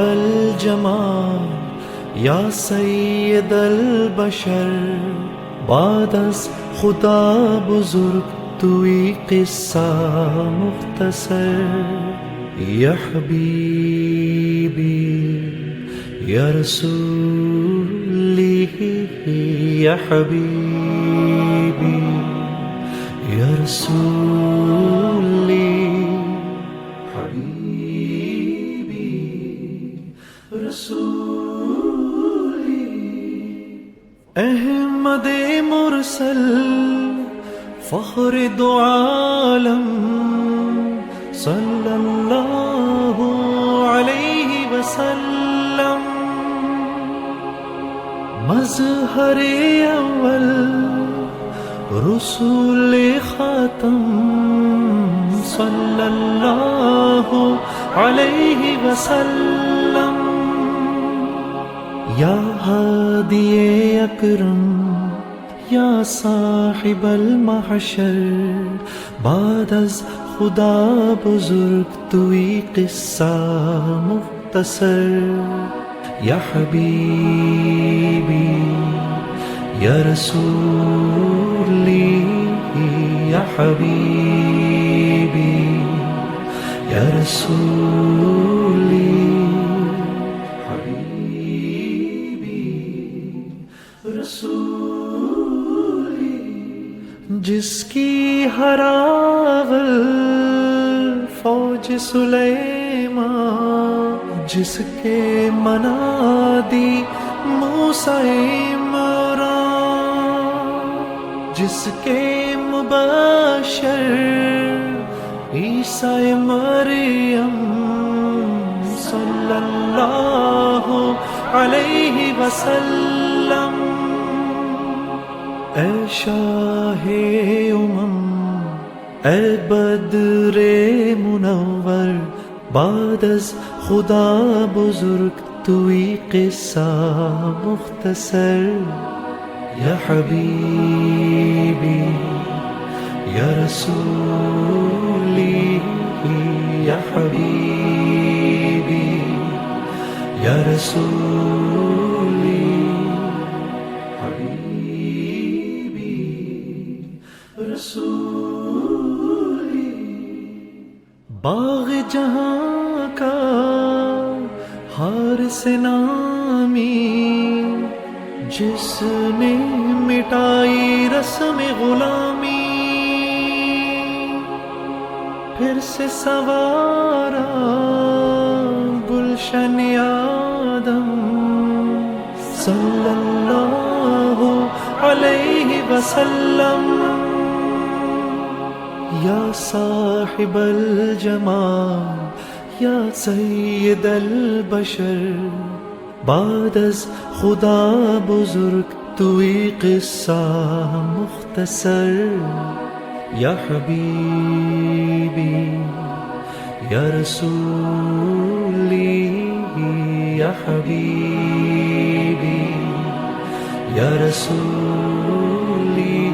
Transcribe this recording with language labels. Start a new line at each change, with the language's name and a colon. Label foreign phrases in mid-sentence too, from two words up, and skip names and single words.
Arabic: الجمال یا سید البشر،
Persian: بعد از خدا بزرگ توی قصہ مختصر،
Arabic: یا حبیبی یا رسولی، یا حبیبی یا رسولی، حبیبی رسولی،
Urdu: احمد مرسل فخر دو عالم،
Arabic: صلی اللہ علیہ وسلم،
Urdu: مظہر اول
Arabic: رسول خاتم، صلی اللہ علیہ وسلم، یا ہادی اکرم یا صاحب المحشر،
Persian: بعد از خدا بزرگ توی قصہ مختصر،
Arabic: یا حبیبی یا رسولی، یا حبیبی یا رسولی، حبیبی رسولی،
Urdu: جس کی ہراول فوج سلیمان، جس کے منادی موسیٰ عمران، جس کے مبشر عیسیٰ مریم،
Arabic: صلی اللہ علیہ وسلم،
Urdu: اے شاہ اے بدر منور،
Persian: بعد از خدا بزرگ توی قصہ مختصر،
Arabic: یا حبیبی یا رسولی، یا حبیبی یا رسولی، حبیبی رسولی،
Urdu: باغ جہاں کا حارس نامی، جس نے مٹائی رسم غلامی، پھر سے سوارا گلشن آدم،
Arabic: صلی اللہ علیہ وسلم، یا صاحب الجمال یا سید البشر،
Persian: بعد از خدا بزرگ توی قصہ مختصر،
Arabic: یا حبیبی یا رسولی، یا حبیبی یا رسولی،